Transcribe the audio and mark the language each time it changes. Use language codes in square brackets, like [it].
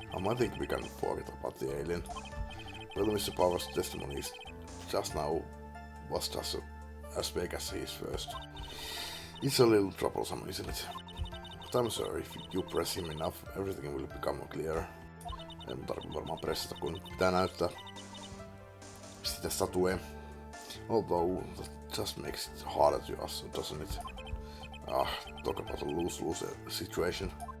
[en] I think we can forget about the alien. Well, Mr. Powers' testimony just now was just as vague as his first. It's a little troublesome, isn't it? But I'm sure if you press him enough, everything will become clearer. [fi] En tarvitse varmaan pressata, kun pitää näyttää sitä statuea. [en] Although that just makes it harder to us, doesn't it? Talk about a lose-lose situation.